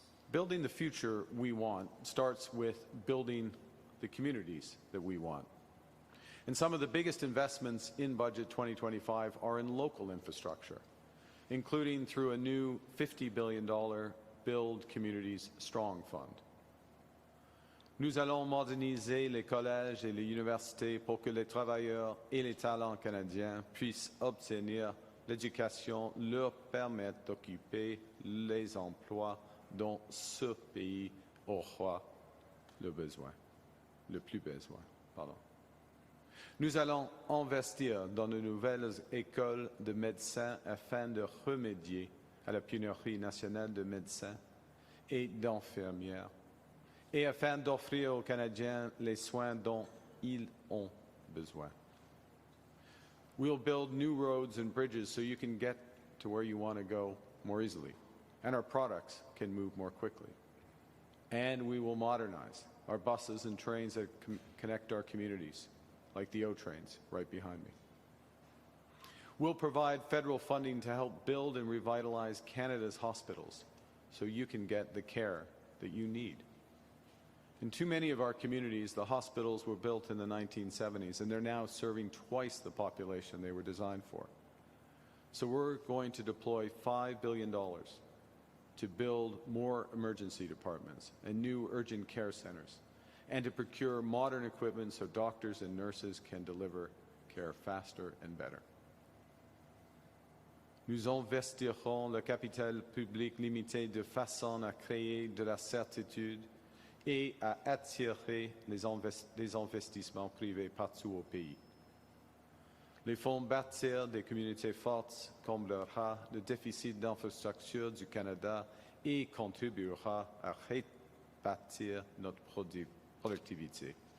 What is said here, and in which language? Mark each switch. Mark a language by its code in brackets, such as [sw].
[en] Building the future we want starts with building the communities that we want. And some of the biggest investments in Budget 2025 are in local infrastructure, including through a new $50 billion Build Communities Strong Fund. [fr] Nous allons moderniser les collèges et les universités pour que les travailleurs et les talents canadiens puissent obtenir l'éducation leur permette d'occuper les emplois dont ce pays aura le plus besoin. Nous allons investir dans de nouvelles écoles de médecins afin de remédier à la pénurie nationale de médecins et d'infirmières et afin d'offrir aux Canadiens les soins dont ils ont besoin. [en] We'll build new roads and bridges so you can get to where you want to go more easily, and our products can move more quickly. And we will modernize our buses and trains that connect our communities, like the O-trains right behind me. We'll provide federal funding to help build and revitalize Canada's hospitals so you can get the care that you need. In too many of our communities, the hospitals were built in the 1970s, and they're now serving twice the population they were designed for. So we're going to deploy $5 billion to build more emergency departments and new urgent care centers, and to procure modern equipment so doctors and nurses can deliver care faster and better. [fr] Nous investirons le capital public limité de façon à créer de la certitude et à attirer les investissements privés partout au pays. Les fonds bâtir des communautés fortes comblera le déficit d'infrastructure du Canada et contribuera à rebâtir notre productivité.